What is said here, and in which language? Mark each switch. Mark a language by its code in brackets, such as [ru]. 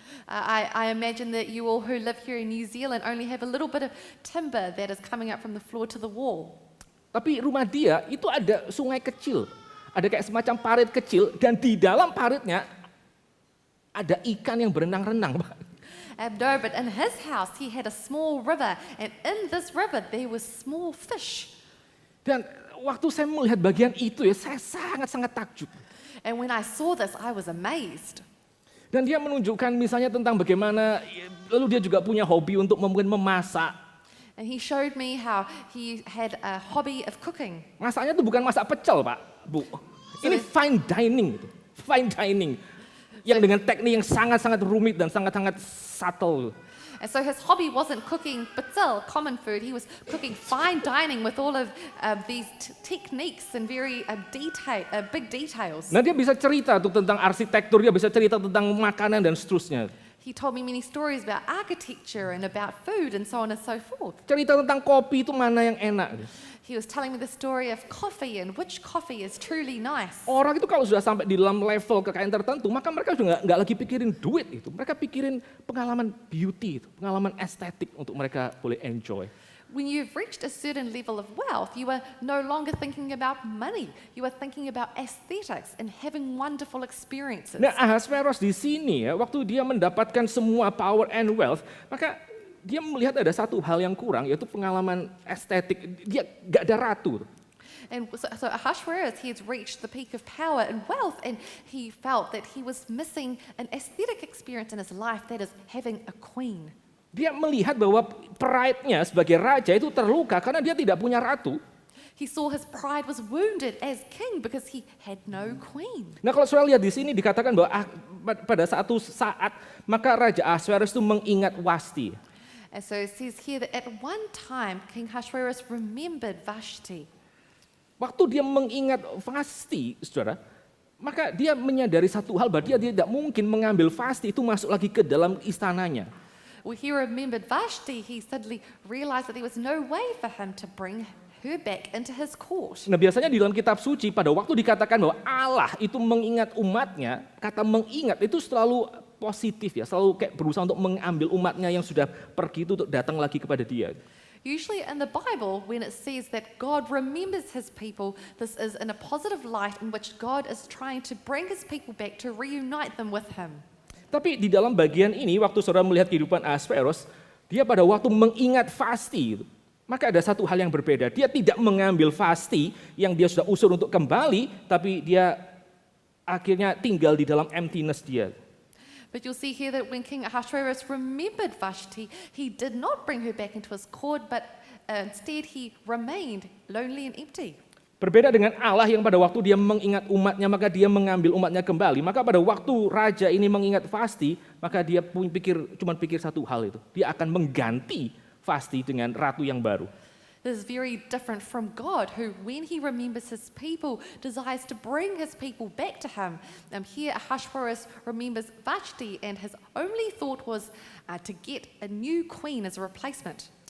[en] I imagine that you all who live here in New Zealand only have a little bit of timber that is coming up from the floor to the wall. [id] Tapi rumah dia itu ada sungai kecil. Ada kayak semacam parit kecil dan di dalam paritnya ada ikan yang berenang-renang, Pak. [en] No, but in his house he had a small river, and in this river there was small fish. [id] Dan waktu saya melihat bagian itu ya, saya sangat-sangat takjub. [en] And when I saw this, I was amazed. [id] Dan dia menunjukkan misalnya tentang bagaimana, lalu dia juga punya hobi untuk mungkin memasak. [en] And he showed me how he had a hobby of cooking. [id] Masaknya itu bukan masak pecel, Pak, Bu. Ini [en] fine dining, fine dining. [id] Yang dengan teknik yang sangat-sangat rumit dan sangat-sangat subtle. [en] And so his hobby wasn't cooking pecel, common food. He was cooking fine dining with all of these techniques and very big details. [id] Nah, dia bisa cerita tuh tentang arsitektur, dia bisa cerita tentang makanan dan seterusnya. [en] He told me many stories about architecture and about food and so on and so forth. [id] Cerita tentang kopi itu mana yang enak. [en] He was telling me the story of coffee and which coffee is truly nice. [id] Orang itu kalau sudah sampai di dalam level kekayaan tertentu, maka mereka juga nggak lagi pikirin duit itu. Mereka pikirin pengalaman beauty itu, pengalaman estetik untuk mereka boleh enjoy. [en] When you've reached a certain level of wealth, you are no longer thinking about money. You are thinking about aesthetics and having wonderful experiences. [id] Nah, Ahasveros di sini ya, waktu dia mendapatkan semua [en] power and wealth, [id] maka dia melihat ada satu hal yang kurang, yaitu pengalaman estetik. Dia nggak ada ratu. [en] And so Ahasuerus, he has reached the peak of power and wealth, and he felt that he was missing an aesthetic experience in his life, that is having a queen. [id] Dia melihat bahwa pride-nya sebagai raja itu terluka karena dia tidak punya ratu. [en] He saw his pride was wounded as king because he had no queen. [id] Nah, kalau saudara lihat di sini dikatakan bahwa pada satu saat maka Raja Ahasuerus itu mengingat Wasti. [en] And so it says here that at one time King Ahasuerus remembered Vashti. [id] Waktu dia mengingat Vasti, saudara, maka dia menyadari satu hal bahwa dia tidak mungkin mengambil Vasti itu masuk lagi ke dalam istananya. [en] Well, he remembered Vashti. He suddenly realized that there was no way for him to bring her back into his court. [id] Nah, biasanya di dalam kitab suci pada waktu dikatakan bahwa Allah itu mengingat umatnya, kata mengingat itu selalu positif ya, selalu kayak berusaha untuk mengambil umatnya yang sudah pergi itu untuk datang lagi kepada dia. [en] Usually in the Bible, when it says that God remembers his people, this is in a positive light in which God is trying to bring his people back to reunite them with him. [id] Tapi di dalam bagian ini, waktu saudara melihat kehidupan Ahasveros, dia pada waktu mengingat Vasti, maka ada satu hal yang berbeda. Dia tidak mengambil Vasti yang dia sudah usur untuk kembali, tapi dia akhirnya tinggal di dalam emptiness dia. [en] But you'll see here that when King Ahasuerus remembered Vashti, he did not bring her back into his court, but instead he remained lonely and empty. [id] Berbeda dengan Allah yang pada waktu dia mengingat umatnya, maka dia mengambil umatnya kembali. Maka pada waktu raja ini mengingat Vasti, maka dia cuma pikir satu hal itu. Dia akan mengganti Vasti dengan ratu yang baru. [en] This is very different from God, who when he remembers his people, desires to bring his people back to him. Here Ahasuerus remembers Vashti, and his only thought was to get a new queen as a replacement.